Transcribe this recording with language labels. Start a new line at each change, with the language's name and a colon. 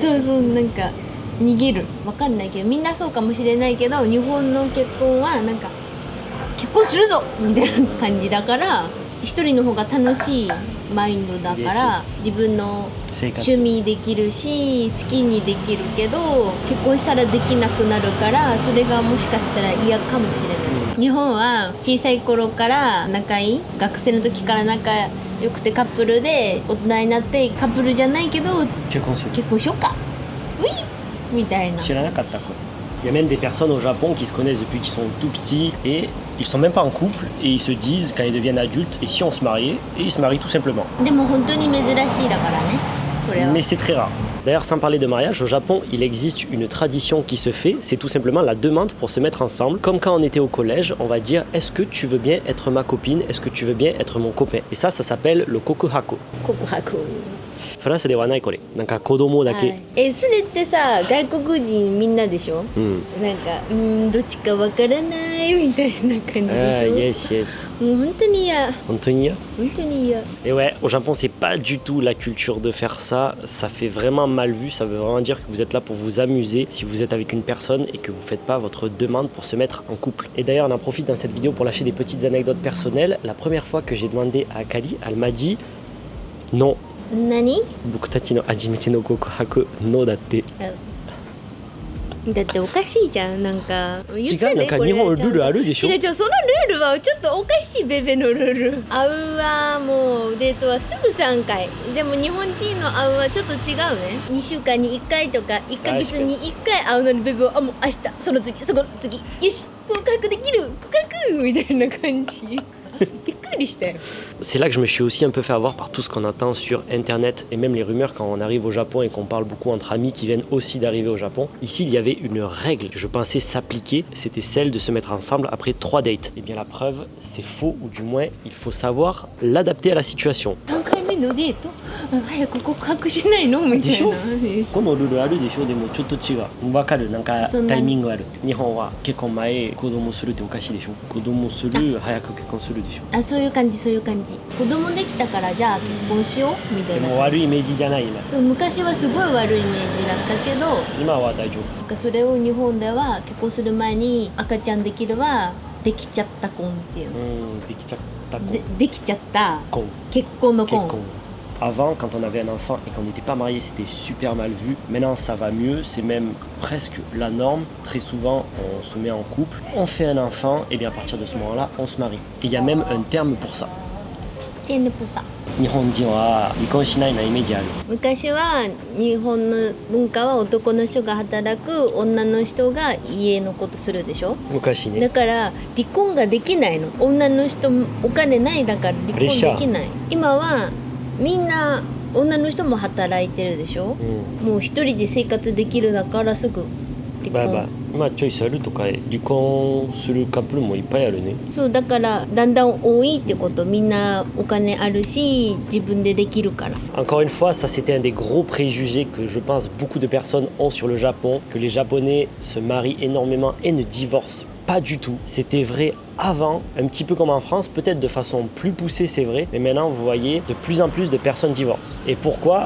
Japanese: そうそうなんか逃げる。わかんないけどみんなそうかもしれないけど日本の結婚はなんか結婚するぞみたいな感じだから一人の方が楽しいマインドだから自分の趣味できるし好きにできるけど結婚したらできなくなるからそれがもしかしたら嫌かもしれない、日本は小さい頃から仲いい学生の時から仲良くてカップルで大人になってカップルじゃないけど結婚する。結婚しようかウィみたいな。知らなかったこれ。
French: Il y a même des personnes au Japon qui se connaissent depuis qu'ils sont tout petits et ils sont même pas en couple et ils se disent quand ils deviennent adultes et si on se mariait et ils se marient tout simplement.
Japanese: でも本当に珍しいだからねこれは。
French: Mais c'est très rare. D'ailleurs, sans parler de mariage, au Japon, il existe une tradition qui se fait, c'est tout simplement la demande pour se mettre ensemble. Comme quand on était au collège, on va dire, est-ce que tu veux bien être ma copine? Est-ce que tu veux bien être mon copain? Et ça s'appelle le kokuhaku.
Japanese: 告白。フランスではないこれ。なんか子供だけ。はい、それってさ外国人みんなでしょ、なんかどっちかわからないみたいな感じでしょ。
English: Yes.
Japanese: もう本当に嫌。本当に嫌。本当に嫌。
French: Et ouais, au Japon, c'est pas du tout la culture de faire ça. Ça fait vraiment mal vu. Ça veut vraiment dire que vous êtes là pour vous amuser si vous êtes avec une personne et que vous faites pas votre demande pour se mettre en couple. Et d'ailleurs, on en profite dans cette vidéo pour lâcher des petites anecdotes personnelles. La première fois que j'ai demandé à Akali, elle m'a dit non.
Japanese: 何？僕たちの初めての告白のだって。だっておかしいじゃんなんか言ってね。違うなんか日本ルールあるでしょ。違うそのルールはちょっとおかしいベベのルール。会うはもうデートはすぐ3回。でも日本人の会うはちょっと違うね。2週間に1回とか1ヶ月に1回会うのにベベはもう明日その次そこの次よし告白できる告白みたいな感じ。
French: C'est là que je me suis aussi un peu fait avoir par tout ce qu'on entend sur internet et même les rumeurs quand on arrive au Japon et qu'on parle beaucoup entre amis qui viennent aussi d'arriver au Japon. Ici il y avait une règle que je pensais s'appliquer, c'était celle de se mettre ensemble après 3 dates. Et bien la preuve c'est faux ou du moins il faut savoir l'adapter à la situation.
Japanese: のデート早く告白しないのみたいな。このルールあるでしょ。でもちょっと違う。わかるなんかタイミングある。日本は結婚前子供するっておかしいでしょ。子供する早く結婚するでしょ。あそういう感じそういう感じ。子供できたからじゃあ結婚しようみたいな。でも悪いイメージじゃない今。そう昔はすごい悪いイメージだったけど今は大丈夫。なんかそれを日本では結婚する前に赤ちゃんできるはできちゃった婚っていうの。できちゃった婚。できちゃった婚。結婚の婚。
French: Avant, quand on avait un enfant et qu'on n'était pas marié, c'était super mal vu. Maintenant, ça va mieux. C'est même presque la norme. Très souvent, on se met en couple, on fait un enfant, et bien à partir de ce moment-là, on se marie. Et il y a même un terme pour ça.
Japanese: 日本人は離婚しないなイメージある。昔は日本の文化は男の人が働く女の人が家のことするでしょ。昔ね。だから離婚ができないの。女の人お金ないだから離婚できない。今はみんな女の人も働いてるでしょ、もう一人で生活できるだからすぐ離婚。今チョイスあるとか離婚するカップルもいっぱいあるね。そうだからだんだん多いってこと。みんなお金あるし自分でできるから。
French: Encore une fois, ça c'était un des gros préjugés que je pense beaucoup de personnes ont sur le Japon, que les Japonais se marient énormément et ne divorcent pas du tout. C'était vrai avant, un petit peu comme en France, peut-être de façon plus poussée, c'est vrai, mais maintenant vous voyez de plus en plus de personnes divorcent. Et pourquoi?